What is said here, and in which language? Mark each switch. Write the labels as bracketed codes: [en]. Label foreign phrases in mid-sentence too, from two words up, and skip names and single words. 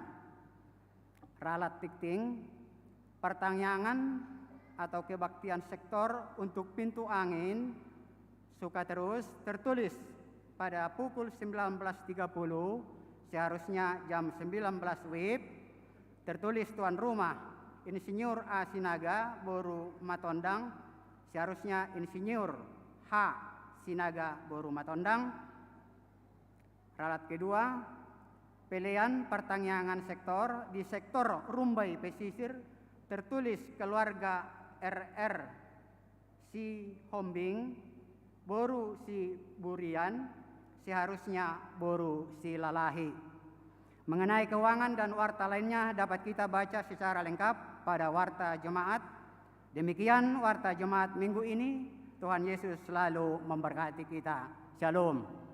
[id] Ralat tikting, pertanyaan atau kebaktian sektor untuk pintu angin suka terus tertulis pada pukul 19.30 seharusnya jam 19 WIB. Tertulis tuan rumah Insinyur A. Sinaga Boru Matondang, seharusnya Insinyur H. Sinaga Boru Matondang. Ralat kedua, pilihan pertanyaan sektor di sektor Rumbai Pesisir tertulis keluarga RR Si Hombing Boru Si Burian, seharusnya Boru Si Lalahi. Mengenai keuangan dan warta lainnya dapat kita baca secara lengkap pada warta jemaat. Demikian warta jemaat minggu ini. Tuhan Yesus selalu memberkati kita. Shalom.